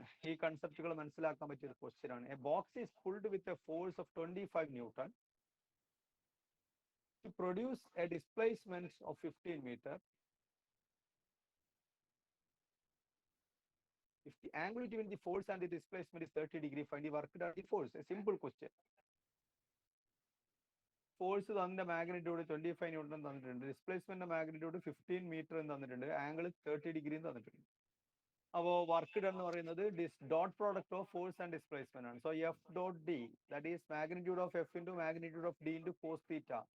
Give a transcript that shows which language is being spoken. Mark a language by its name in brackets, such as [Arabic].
[Malayalam] ഈ കൺസെപ്റ്റുകൾ മനസ്സിലാക്കാൻ പറ്റിയ ഒരു ക്വസ്റ്റ്യൻ ആണ്. [English] A box is pulled with a force of 25 newton to produce a displacement of 15 meter. angle between the force and the displacement is 30 degree. Find the work done by the force. A simple question. [Malayalam] Force തന്നിട്ട് magnitude 25 newton തന്നിട്ടുണ്ട്, displacement magnitude 15 metre തന്നിട്ടുണ്ട്, angle 30 degree തന്നിട്ടുണ്ട്. അപ്പോൾ work done എന്ന് പറയുന്നത് [English] Dot product of force and displacement ആണ്. So F dot D that is magnitude of F into magnitude of D into cos theta.